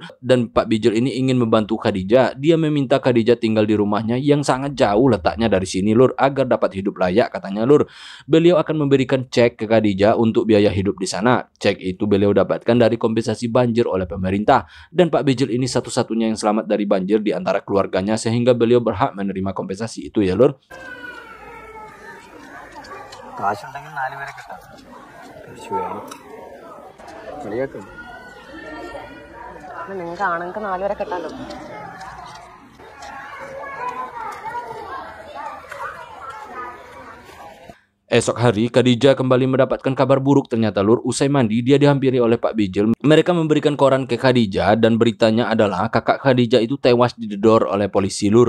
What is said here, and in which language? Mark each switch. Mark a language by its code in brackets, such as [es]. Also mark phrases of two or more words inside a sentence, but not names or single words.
[id] Dan Pak Bijil ini ingin membantu Khadijah. Dia meminta Khadijah tinggal di rumahnya yang sangat jauh letaknya dari sini lur, agar dapat hidup layak katanya lur. Beliau akan memberikan cek ke Khadijah untuk biaya hidup di sana. Cek itu beliau dapatkan dari kompensasi banjir oleh pemerintah. Dan Pak Bijil ini satu-satunya yang selamat dari banjir di antara keluarganya sehingga beliau berhak menerima kompensasi itu ya lur. [ml] കാശുണ്ടെങ്കിൽ 4 പേരെ കിട്ടാം. കാശ് വേണം. കളിയാക്കും. നിങ്ങൾക്ക് ആണെങ്കിൽ 4 പേരെ കിട്ടാലോ. [id] Esok hari, Khadijah kembali mendapatkan kabar buruk ternyata lur. Usai mandi, dia dihampiri oleh Pak Bijil. Mereka memberikan koran ke Khadijah dan beritanya adalah kakak Khadijah itu tewas didedor oleh polisi lur.